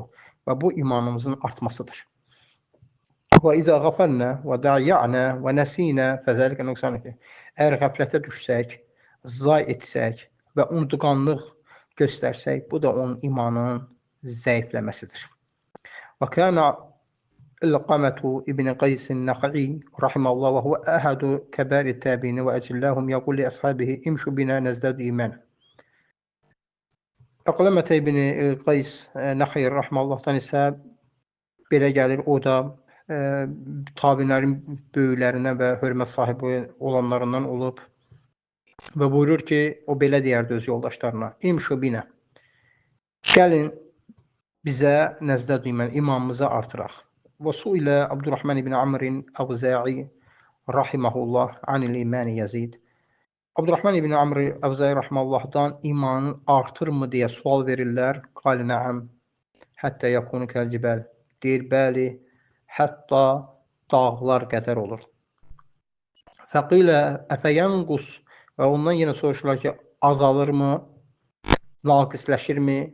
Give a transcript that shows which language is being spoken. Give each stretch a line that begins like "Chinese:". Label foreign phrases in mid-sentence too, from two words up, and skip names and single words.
Azerbaijani: Və bu imanımızın artmasıdır.
Arabic: وإذا غفلنا وضيعنا ونسينا فذلك نقصانه.
Azerbaijani: Əgər qəflətə düşsək, zay etsək və unutqanlıq göstərsək, bu da onun imanının zəifləməsidir.
Arabic: وكان القمة ابن قيس النخعي رحمه الله وهو أحد كبار التابعين وأجلاهم يقول لأصحابه امشوا بنا نزداد إيمانا.
Azerbaijani: Əqləmə ibn Qays Nəxi rəhməllahdan isə belə gəlir, o da tabiinlərin böyüklərindən və hörmət sahibi olanlarından olub və buyurur ki, o belə deyərdi öz yoldaşlarına:
Arabic: امشوا بنا,
Azerbaijani: gəlin bizə
Arabic: نزداد إيمانا,
Azerbaijani: imanımızı artıraq.
Arabic: وسئل عبد الرحمن بن عمرو الأوزاعي رحمه الله عن الإيمان يزيد.
Azerbaijani: Abdurrahman ibn Amr Əvzə'i rahiməhallahdan imanın artırmı deyə sual verirlər.
Arabic: قال نعم حتى يكون كالجبال.
Azerbaijani: Deyir, bəli, hətta dağlar qədər olur.
Arabic: فقيل أفينقص,
Azerbaijani: və ondan yenə soruşurlar ki, azalırmı, naqisləşirmi?